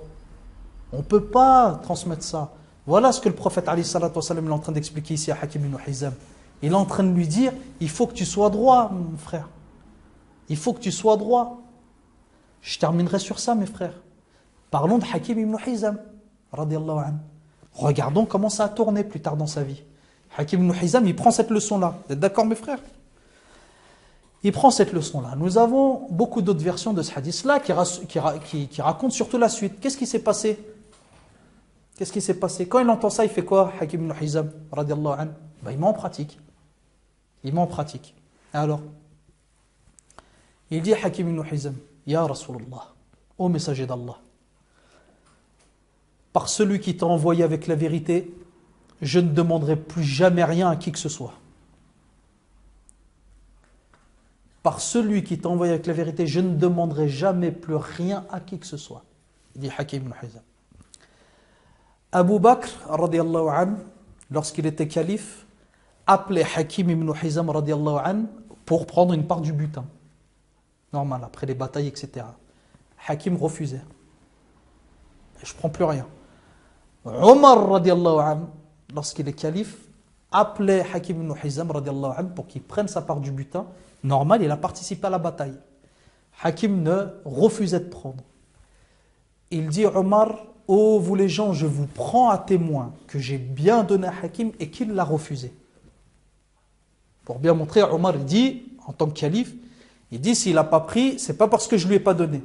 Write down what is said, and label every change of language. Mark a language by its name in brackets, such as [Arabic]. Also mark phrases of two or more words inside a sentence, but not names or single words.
[French] On ne peut pas transmettre ça. Voilà ce que le prophète Ali [Arabic] صلى الله عليه وسلم [French] est en train d'expliquer ici à Hakim ibn Hizam. Il est en train de lui dire, il faut que tu sois droit, mon frère. Il faut que tu sois droit. Je terminerai sur ça, mes frères. Parlons de Hakim ibn Hizam, [Arabic] رضي الله عنه. [French] Regardons comment ça a tourné plus tard dans sa vie. Hakim ibn Hizam, il prend cette leçon-là. Vous êtes d'accord, mes frères? Il prend cette leçon-là. Nous avons beaucoup d'autres versions de ce hadith-là qui racontent surtout la suite. Qu'est-ce qui s'est passé? Quand il entend ça, il fait quoi, Hakim ibn Hizam, [Arabic] رضي الله عنه? [French] Il met en pratique. Alors, il dit à Hakim ibn Hizam, [Arabic] يا رسول الله, [French] ô messager d'Allah, par celui qui t'a envoyé avec la vérité, je ne demanderai plus jamais rien à qui que ce soit. Par celui qui t'a envoyé avec la vérité, je ne demanderai jamais plus rien à qui que ce soit. Il dit Hakim ibn Hizam. Abu Bakr, [Arabic] رضي الله عنه, [French] lorsqu'il était calife, appelait Hakim ibn Hizam, [Arabic] رضي الله عنه, [French] pour prendre une part du butin. Normal, après les batailles, etc. Hakim refusait. Je ne prends plus rien. Omar, [Arabic] رضي الله عنه, [French] lorsqu'il est calife, appelait Hakim ibn Hizam, [Arabic] رضي الله عنه, [French] pour qu'il prenne sa part du butin. Normal, il a participé à la bataille. Hakim ne refusait de prendre. Il dit, Omar, ô vous les gens, je vous prends à témoin que j'ai bien donné à Hakim et qu'il l'a refusé. Pour bien montrer, Omar il dit, en tant que calife, il dit s'il n'a pas pris, c'est pas parce que je lui ai pas donné.